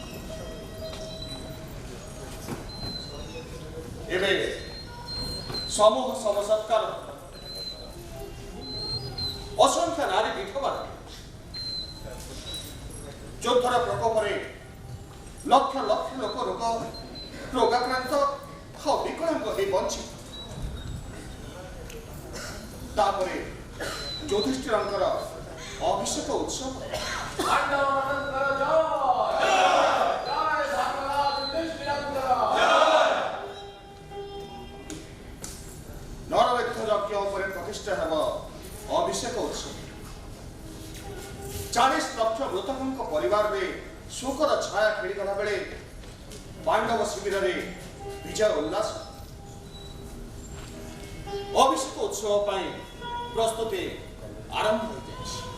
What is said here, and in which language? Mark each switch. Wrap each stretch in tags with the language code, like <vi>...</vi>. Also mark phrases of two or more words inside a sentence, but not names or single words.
<or>ଏବଂ ସମୂହ ସମସତ୍କାର ଅସଂଖ୍ୟ ନାରୀ ବିଧବା ଯୁଦ୍ଧର ପ୍ରକୋପ ଲକ୍ଷ ଲକ୍ଷ ଲୋକ ରୋଗ ରୋଗାକ୍ରାନ୍ତ ଆଉ ବିକଳାଙ୍ଗ ହେଇ ବଞ୍ଚି ତାପରେ ଯୁଧିଷ୍ଠିରଙ୍କର ଅଭିଷେକ ଉତ୍ସବ ପାଣ୍ଡବମାନଙ୍କର ଜୟ ଜୟ ଧର୍ମରାଜ ଯୁଧିଷ୍ଠିରଙ୍କର ନରବେଦ୍ଧ ଯଜ୍ଞ ଉପରେ ପ୍ରତିଷ୍ଠା ହେବ ଅଭିଷେକ ଉତ୍ସବ 40 ଲକ୍ଷ ମୃତକଙ୍କ ପରିବାରରେ ଶୋକର ଛାୟା ଖେଳିଗଲା ବେଳେ ପାଣ୍ଡବ ଶିବିରରେ ବିଜୟ ଉଲ୍ଲାସ ଅଭିଷେକ ଉତ୍ସବ ପାଇଁ ପ୍ରସ୍ତୁତି ଆରମ୍ଭ ହୋଇଯାଇଛି।</or>